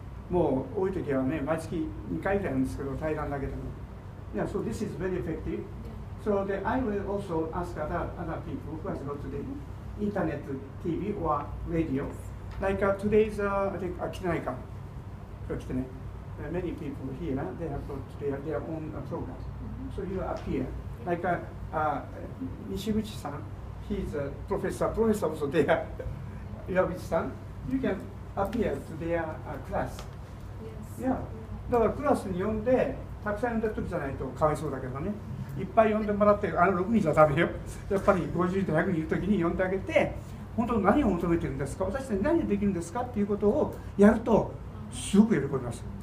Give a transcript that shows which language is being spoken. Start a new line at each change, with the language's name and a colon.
Japanese: もう多い時はね毎月2回ぐらいなんですけど対談だけでも。
English: Yeah, so this is very effective. So I will also ask other people who has got to the internet, TV or radio. Like today's I think
Japanese: 来てないか。今日来てね。
English: Many people here they have got their own program. So you appear like Nishibuchi-san. He's a professor. Professor also there. Irabuchi-san. You can appear to their class. Yeah.
Japanese: だからクラスに呼んでたくさん呼んでる時じゃないとかわいそうだけどね。いっぱい呼んでもらって6人じゃダメよ。やっぱり50人と100人いる時に呼んであげて、本当何を求めてるんですか、私たち何ができるんですかっていうことをやるとすごく喜びます。